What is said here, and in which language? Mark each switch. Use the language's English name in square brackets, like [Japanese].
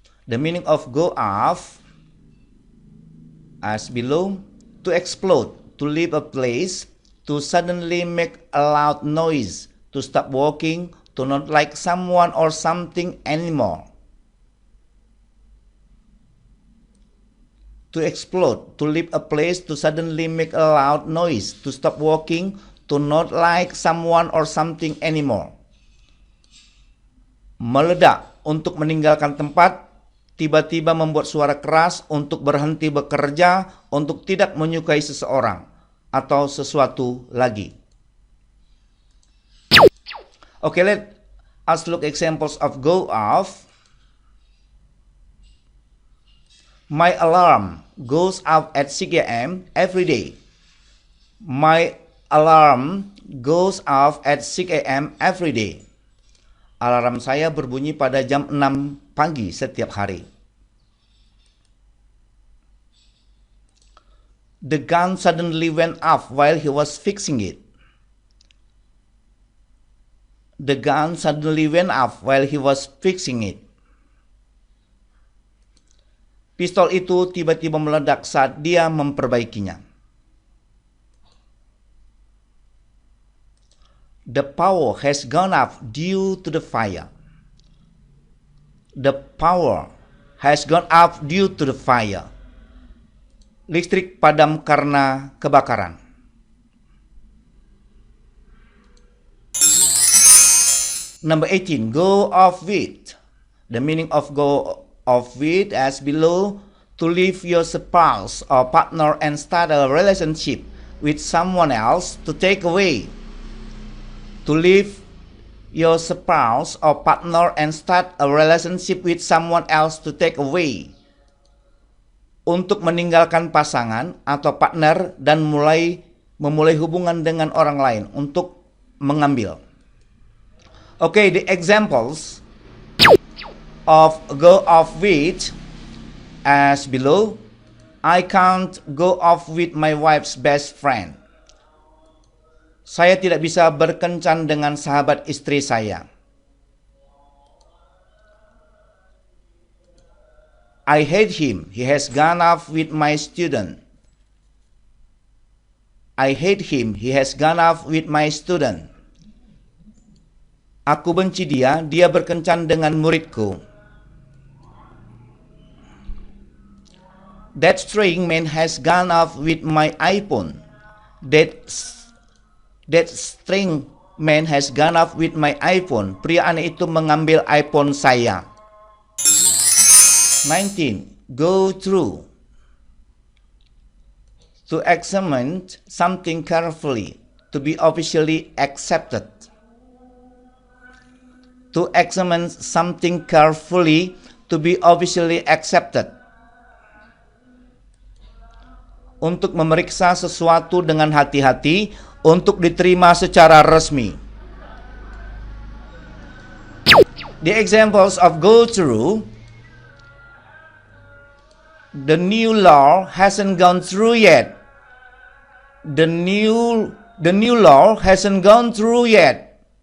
[English] The meaning of go off as below: to explode, to leave a place, to suddenly make a loud noise, to stop walking, to not like someone or something anymore. To explode, to leave a place, to suddenly make a loud noise, to stop walking, to not like someone or something anymore. [Indonesian] Meledak, untuk meninggalkan tempat, tiba-tiba membuat suara keras, untuk berhenti bekerja, untuk tidak menyukai seseorang atau sesuatu lagi. [English] Okay, let us look examples of go off. My alarm goes off at 6 a.m. every day. My alarm goes off at 6 a.m. every day. [Indonesian] Alarm saya berbunyi pada jam 6 pagi setiap hari. [English] The gun suddenly went off while he was fixing it. The gun suddenly went off while he was fixing it. [Indonesian] Pistol itu tiba-tiba meledak saat dia memperbaikinya. [English] The power has gone off due to the fire. The power has gone off due to the fire. [Indonesian] Listrik padam karena kebakaran. [English] Number 18, go off with. The meaning of go off with as below: to leave your spouse or partner and start a relationship with someone else, to take away. To leave your spouse or partner and start a relationship with someone else, to take away. [Indonesian] Untuk meninggalkan pasangan atau partner dan memulai hubungan dengan orang lain, untuk mengambil. [English] Okay, the examples of go off with as below. I can't go off with my wife's best friend. [Indonesian] Saya tidak bisa berkencan dengan sahabat istri saya. [English] I hate him. He has gone off with my student. I hate him. He has gone off with my student. [Indonesian] Aku benci dia. Dia berkencan dengan muridku. [English] That string man has gone off with my iPhone. That string man has gone off with my iPhone. [Indonesian] Pria aneh itu mengambil iPhone saya. [English] 19. Go through. To examine something carefully. To be officially accepted. To examine something carefully. To be officially accepted. [Indonesian] Untuk memeriksa sesuatu dengan hati-hati, untuk diterima secara resmi. [English] The examples of go through: the new law hasn't gone through yet. The new law hasn't gone through yet.